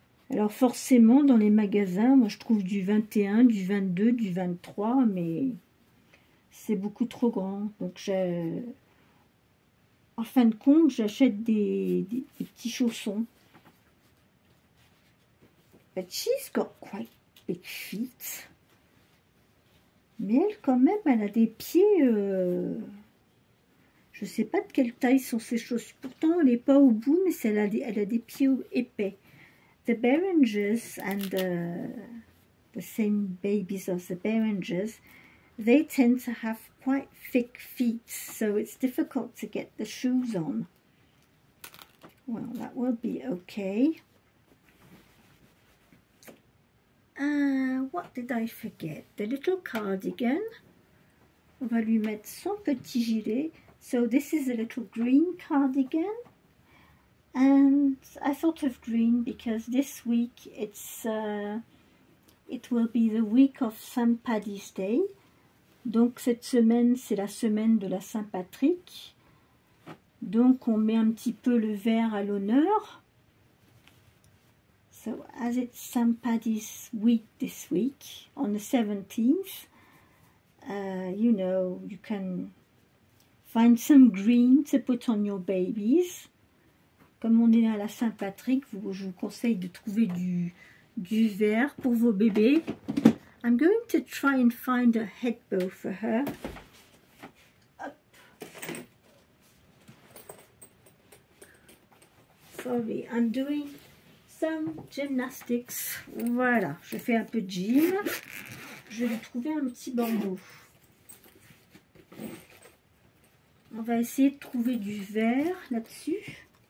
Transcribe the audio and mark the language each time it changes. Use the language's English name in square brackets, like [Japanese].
[French] Alors forcément, dans les magasins, moi je trouve du 21, du 22, du 23, mais c'est beaucoup trop grand. Donc en fin de compte, j'achète des petits chaussons. [English] But she's got quite big feet. [French] Mais elle, quand même, elle a des pieds... je ne sais pas de quelle taille sont ses chaussures. Pourtant, elle n'est pas au bout, mais elle a des pieds épais. [English] The Berengers and the same babies of the Berengers, they tend to have quite thick feet, so it's difficult to get the shoes on. Well, that will be okay. What did I forget? The little cardigan. [French] On va lui mettre son petit gilet. [English] So this is a little green cardigan. And I thought of green because this week it will be the week of St. Paddy's Day. [French] Donc cette semaine, c'est la semaine de la Saint-Patrick. Donc on met un petit peu le vert à l'honneur. [English] So as it's St. Paddy's week this week, on the 17th, you know, you can find some green to put on your babies. [French] Comme on est à la Saint-Patrick, je vous conseille de trouver du vert pour vos bébés. [English] I'm going to try and find a headbow for her. Up. Sorry, I'm doing some gymnastics. [French] Voilà, je fais un peu de gym. Je vais lui trouver un petit bandeau. On va essayer de trouver du vert là-dessus.